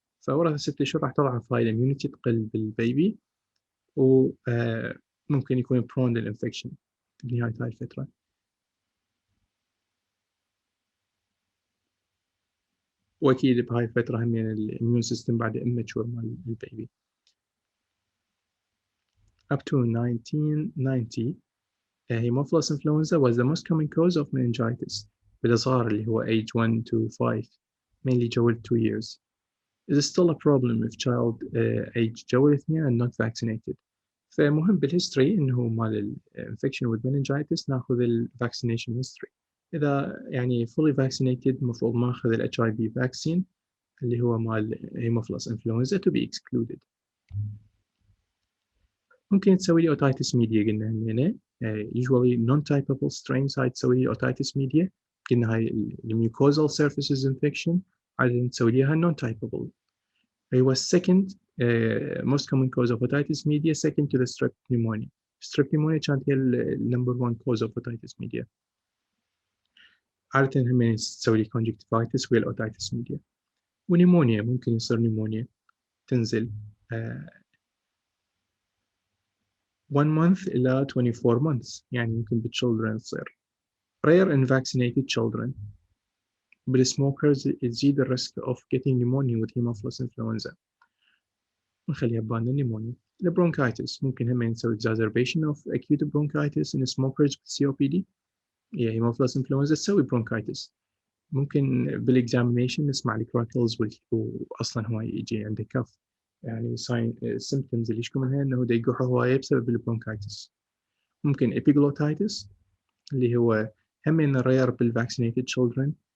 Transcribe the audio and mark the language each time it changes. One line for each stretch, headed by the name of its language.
Arabic: فورا 6 شهور راح تضعف هاي الاميونيتي تقل بالبيبي وممكن يكون prone للإنفكشن بنهاية هاي الفترة. واكيد بهاي الفتره هم يعني الاميون سيستم بعد immature مال البيبي.
English: up to 1990 Haemophilus influenza was the most common cause of meningitis بالصغار اللي هو age 1 to 5 mainly جوال 2 years. It is still a problem if child age
Arabic: جوال
English: 2 and not vaccinated.
Arabic: فمهم بالهيستوري انه مال infection with meningitis ناخذ ال vaccination history. إذا يعني fully vaccinated المفروض ما ناخذ ال HIV vaccine اللي هو مال Haemophilus influenza to be excluded. ممكن تسوي لي otitis media قلنا هنا usually non-typable strains هاي تسوي لي otitis media قلنا هاي mucosal surfaces infection عادة تسوي ليها non-typable. هو
English: second most common cause of otitis media second to the strep pneumonia. strep pneumonia
Arabic: كانت هي
English: number one cause of otitis media.
Arabic: عادة هم تسوي لي conjunctivitis وهي otitis media. ونيمونيا ممكن يصير نيمونيا تنزل 1 month إلى 24 months يعني ممكن بالchildren تصير
English: rare in vaccinated children.
Arabic: بالسموكرز تزيد الريسك
English: of getting pneumonia with Haemophilus influenza.
Arabic: نخليها ببالنا pneumonia. البرونكايتس ممكن هم نسوي exacerbation of acute bronchitis in smokers with COPD.
English: Haemophilus influenza تسوي bronchitis.
Arabic: ممكن بالاكزامينيشن نسمع الكراكلز واصلا هو يجي عنده كف يعني symptoms اللي يشكو منها انه يقح هوايه بسبب البرونكايتس. ممكن epiglottitis اللي هو هم من rare بالvaccinated children.